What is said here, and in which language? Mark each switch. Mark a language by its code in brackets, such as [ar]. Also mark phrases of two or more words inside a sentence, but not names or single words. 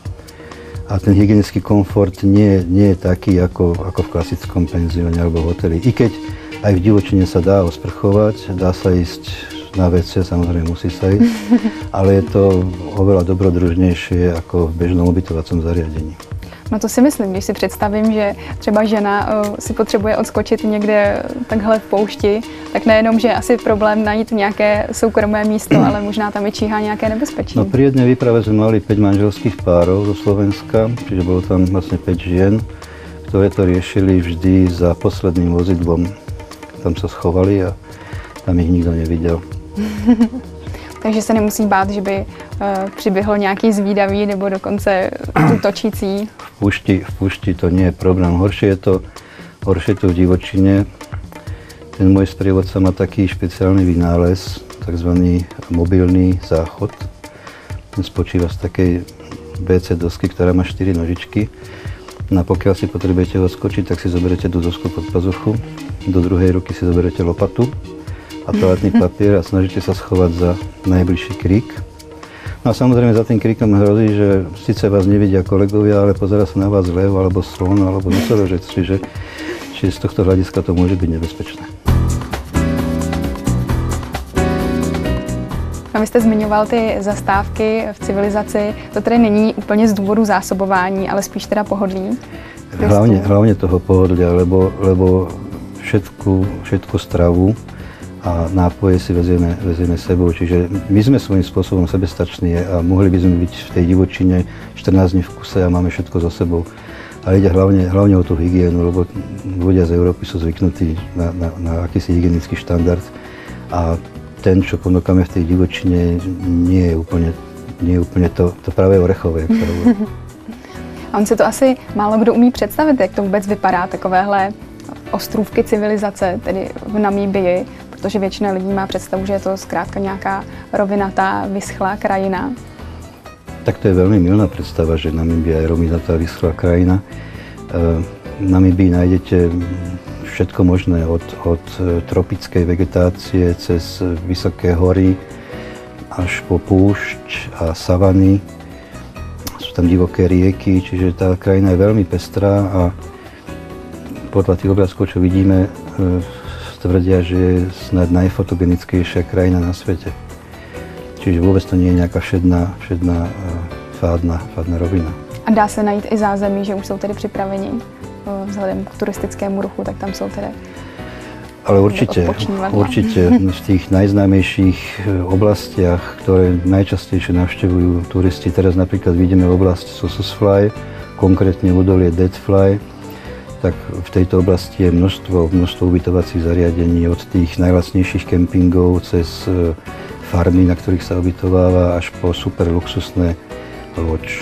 [sk] A ten hygienický komfort nie je taký ako v klasickom penzióne alebo hoteli. I keď aj v divočine sa dá osprchovať, dá sa ísť na WC, samozrejme musí sa ísť, ale je to oveľa dobrodružnejšie ako v bežnom ubytovacom zariadení. [cs] No to si myslím, když si představím, že třeba žena si potřebuje odskočit někde takhle v poušti, tak nejenom, že je asi problém najít nějaké soukromé místo, ale možná tam i číhá nějaké nebezpečí. [sk] No pri jednej výprave sme mali 5 manželských párov zo Slovenska, čiže bolo tam vlastne 5 žien, ktoré to riešili vždy za posledným vozidlom. Tam sa schovali a tam ich nikto nevidel. [cs] Takže se nemusí bát, že by přiběhl nějaký zvídavý nebo dokonce útočící. [sk] V púšti to nie je problém. Horšie je to v divočine. Ten môj sprievodca má taký špeciálny vynález, takzvaný mobilný záchod. Ten spočíva z takej WC dosky, ktorá má 4 nožičky. No a pokiaľ si potrebujete odskočiť, tak si zoberete tú dosku pod pazuchu. Do druhej ruky si zoberete lopatu a toaletný papier a snažíte sa schovať za najbližší krík. No a samozrejme za tým kríkom hrozí, že síce vás nevidia kolegovia, ale pozerá sa na vás lev, alebo slon, alebo nosorožec, čiže z tohto hľadiska to môže byť nebezpečné. [cs] A vy jste zmiňoval ty zastávky v civilizaci. To tedy není úplně z důvodu zásobování, ale spíš teda pohodlí? [sk] Hlavne toho pohodlia, lebo všetku stravu a nápoje si vezieme sebou. Čiže my sme svojím spôsobom sebestační a mohli by sme byť v tej divočine 14 dní v kuse a máme všetko so sebou. Ale ide hlavne o tú hygienu, lebo ľudia z Európy sú zvyknutí na akýsi hygienický štandard a ten, čo ponúkame v tej divočine, nie je úplne to pravé orechové. [cs] A on si to asi málo kdo umí představit, jak to vůbec vypadá, takovéhle ostrůvky civilizace, tedy v Namíbii, protože většina lidí má představu, že je to zkrátka nějaká rovinatá, vyschlá krajina. [sk] Tak to je veľmi mylná predstava, že Namíbia je rovinatá, vyschlá krajina. V Namíbii nájdete všetko možné, od tropickej vegetácie cez vysoké hory až po púšť a savany. Sú tam divoké rieky, čiže tá krajina je veľmi pestrá a podľa tých obrázkov, čo vidíme, tvrdia, že je snad najfotogenickejšia krajina na svete. Čiže vôbec to nie je nejaká všedná fádna rovina. [cs] A dá se najít i zázemí, že už jsou tedy připraveni vzhledem k turistickému ruchu, tak tam jsou tedy. [sk] Ale určite v tých najznámejších oblastiach, ktoré najčastejšie navštevujú turisti, teraz napríklad vidíme oblasť Sossusvlei, konkrétne údolie Deadfly, tak v tejto oblasti je množstvo ubytovacích zariadení, od tých najlacnejších kempingov cez farmy, na ktorých sa ubytováva, až po super luxusné loď.